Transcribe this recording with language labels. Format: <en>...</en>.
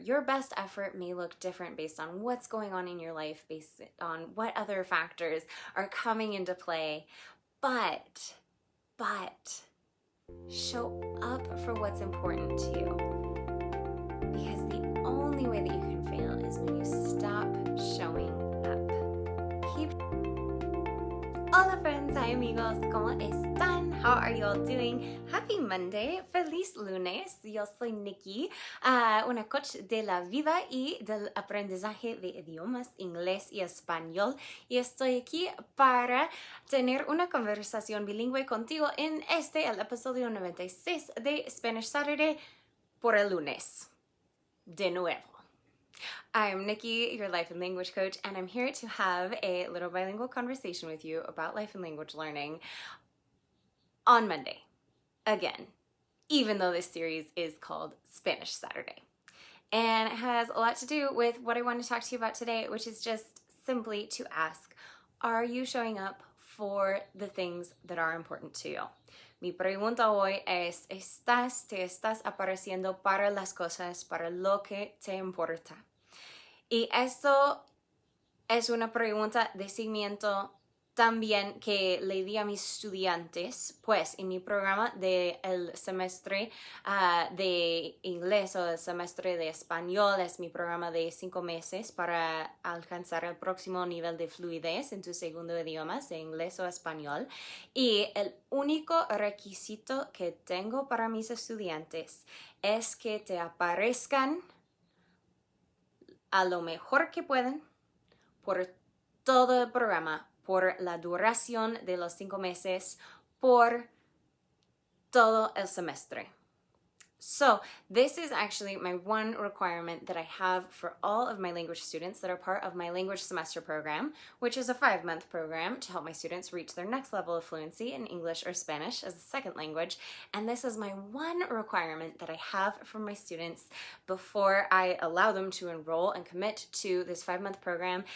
<en>Your best effort may look different based on what's going on in your life, based on what other factors are coming into play. But show up for what's important to you. Because the only way that you can fail is when you stop showing up. Hola friends, hi amigos,</en> <es>¿cómo están?</es> <en>How are you all doing? Happy Monday,</en> <es>feliz lunes. Yo soy Nikki, una coach de la vida y del aprendizaje de idiomas, inglés y español. Y estoy aquí para tener una conversación bilingüe contigo en el episodio 96 de Spanish Saturday por el lunes. De nuevo.</es> <en>I'm Nikki, your life and language coach, and I'm here to have a little bilingual conversation with you about life and language learning on Monday. Again, even though this series is called Spanish Saturday. And it has a lot to do with what I want to talk to you about today, which is just simply to ask, are you showing up for the things that are important to you?</en> <es>Mi pregunta hoy es, ¿te estás apareciendo para las cosas, para lo que te importa? Y esto es una pregunta de seguimiento también que le di a mis estudiantes, pues en mi programa del semestre de inglés o el semestre de español, es mi programa de 5 meses para alcanzar el próximo nivel de fluidez en tu segundo idioma, de inglés o español. Y el único requisito que tengo para mis estudiantes es que te aparezcan a lo mejor que pueden por todo el programa, por la duración de los 5 meses, por todo el semestre.</es> <en>So this is actually my one requirement that I have for all of my language students that are part of my language semester program, which is a 5-month program to help my students reach their next level of fluency in English or Spanish as a second language. And this is my one requirement that I have for my students before I allow them to enroll and commit to this 5-month program.</en>